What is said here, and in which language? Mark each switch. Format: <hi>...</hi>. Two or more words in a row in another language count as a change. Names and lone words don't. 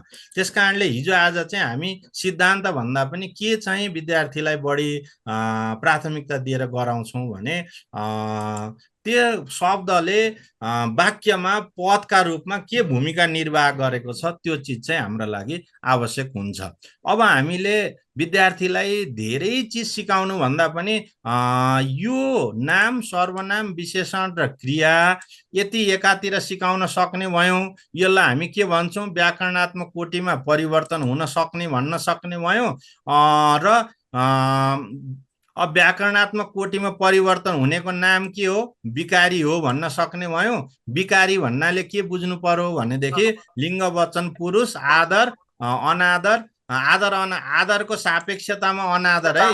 <ne>त्यस कारणले हिजो आज चाहिँ हामी सिद्धान्त भन्दा पनि के चाहिँ विद्यार्थीलाई बढी प्राथमिकता दिएर गराउँछौँ भने त्यो शब्दले वाक्यमा पदका रूपमा के भूमिका निर्वाह गरेको छ त्यो चिज चाहिँ हाम्रो लागि आवश्यक हुन्छ। अब हामीले विद्यार्थीलाई धेरै चिज सिकाउनु भन्दा पनि यो नाम, सर्वनाम, विशेषण र क्रिया यति एकातिर सिकाउन सक्ने भयौँ, यसलाई हामी के भन्छौँ, व्याकरणात्मक कोटिमा परिवर्तन हुन सक्ने भन्न सक्ने भयौँ। र अब व्याकरणात्मक कोटिमा परिवर्तन हुनेको नाम के हो? विकारी हो भन्न सक्ने भयो। विकारी भन्नाले के बुझ्नु पर्यो भनेदेखि लिङ्ग वचन पुरुष, आदर अनादर, आदरको सापेक्षतामा अनादर है।</ne>